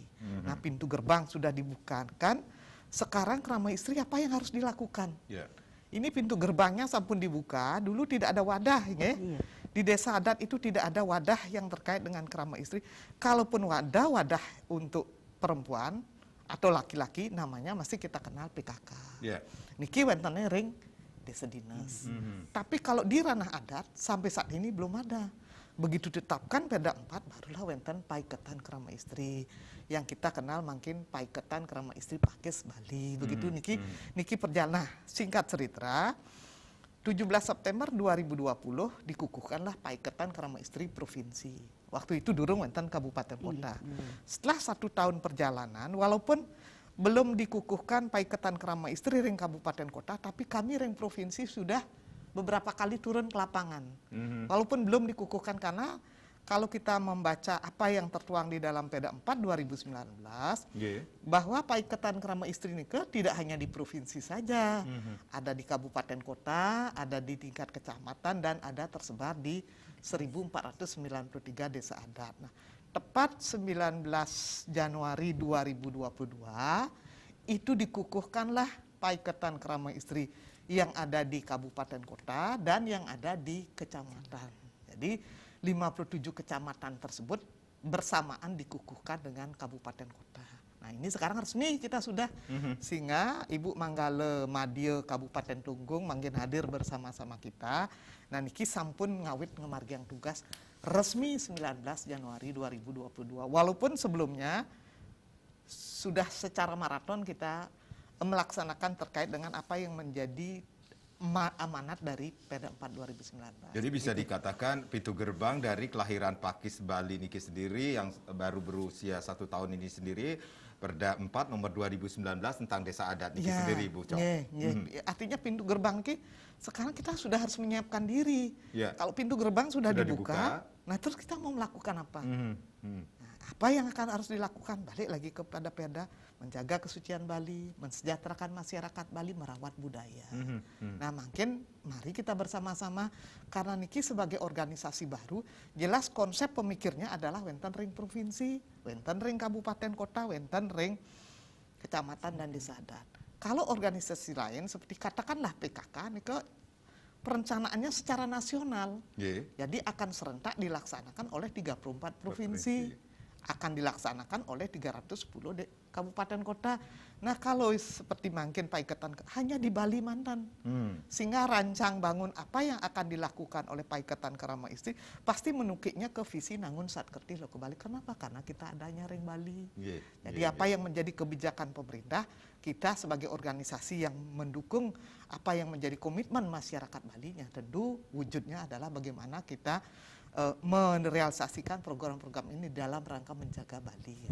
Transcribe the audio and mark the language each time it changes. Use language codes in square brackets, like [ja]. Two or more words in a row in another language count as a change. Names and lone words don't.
[id] Nah, pintu gerbang sudah dibukakan. Sekarang Krama Istri apa yang harus dilakukan? Ini pintu gerbangnya sampun dibuka, dulu tidak ada wadah, ya. Di desa adat itu tidak ada wadah yang terkait dengan krama istri. Kalaupun wadah untuk perempuan atau laki-laki, namanya masih kita kenal PKK. [ban] Niki wentene ring desa dinas. [id] Tapi kalau di ranah adat sampai saat ini belum ada. Begitu ditetapkan Perda 4 barulah wenten paiketan kerama istri yang kita kenal mungkin paiketan kerama istri Pakis Bali. Begitu niki perjalanan. Singkat cerita, 17 September 2020 dikukuhkanlah paiketan kerama istri provinsi. Waktu itu [ban] durung wenten kabupaten kota. [id] Setelah 1 tahun perjalanan, walaupun belum dikukuhkan paiketan kerama istri ring kabupaten kota, tapi kami ring provinsi sudah beberapa kali turun ke lapangan. Walaupun belum dikukuhkan karena kalau kita membaca apa yang tertuang di dalam Perda 4 2019 bahwa paiketan kerama istri nikah tidak hanya di provinsi saja, ada di kabupaten kota, ada di tingkat kecamatan dan ada tersebar di 1493 desa adat. Nah, tepat 19 Januari 2022 itu dikukuhkanlah paiketan kerama istri yang ada di kabupaten kota dan yang ada di kecamatan. Jadi 57 kecamatan tersebut bersamaan dikukuhkan dengan kabupaten kota. Nah ini sekarang resmi kita sudah sehingga Ibu Manggala Madya Kabupaten Tunggung mangkin hadir bersama-sama kita. [ban] Nah niki sampun ngawit ngemargiang tugas resmi 19 Januari 2022. [id] Walaupun sebelumnya sudah secara maraton kita melaksanakan terkait dengan apa yang menjadi amanat dari Perda 4 2019. Jadi bisa dikatakan pintu gerbang dari kelahiran Pakis Bali niki sendiri yang baru berusia 1 tahun ini sendiri, Perda 4 nomor 2019 tentang desa adat niki sendiri, Bu Cok. Artinya pintu gerbang ki sekarang kita sudah harus menyiapkan diri. Kalau pintu gerbang sudah dibuka, nah terus kita mau melakukan apa? Nah, apa yang akan harus dilakukan? Balik lagi kepada Perda, menjaga kesucian Bali, mensejahterakan masyarakat Bali, merawat budaya. Nah, makin mari kita bersama-sama karena niki sebagai organisasi baru, jelas konsep pemikirnya adalah [ban] wenten ring provinsi, wenten ring kabupaten kota, wenten ring kecamatan [id] dan desa adat. Kalau organisasi lain seperti katakanlah PKK niki perencanaannya secara nasional. Jadi akan serentak dilaksanakan oleh 34 provinsi. Akan dilaksanakan oleh 310 kabupaten kota. Nah kalau seperti mungkin paiketan hanya di Bali mantan. Sehingga rancang bangun apa yang akan dilakukan oleh paiketan kerama istri pasti menukiknya ke visi nangun satkerti lo ke Bali. Kenapa? Karena kita adanya ring Bali. Jadi apa yang menjadi kebijakan pemerintah, kita sebagai organisasi yang mendukung apa yang menjadi komitmen masyarakat Bali-nya, tentu wujudnya adalah bagaimana kita merealisasikan program-program ini dalam rangka menjaga Bali.